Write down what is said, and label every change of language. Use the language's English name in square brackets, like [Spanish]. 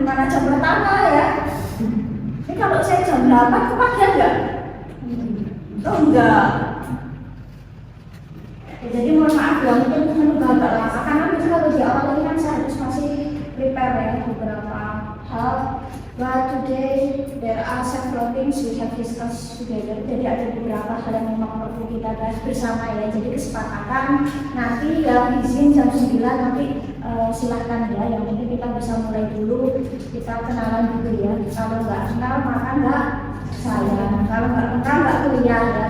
[Indonesian] Mana jam pertama ya? Ini kalau saya jam 8 kepagian nggak? Oh enggak. Ya, jadi mohon maaf ya, mungkin menunggu agak lama karena kalau di awal ini kan saya harus masih prepare ya beberapa hal. [English] But today there are several things we have discussed together. [Indonesian] Jadi ada beberapa hal yang memang perlu kita bahas bersama ya. Jadi kesepakatan nanti yang izin jam 9 nanti silahkan ya. Yang penting kita bisa mulai dulu, kita kenalan dulu ya. Kalau nggak kenal maka nggak saya. Kalau nggak kenal nggak kuliah ya.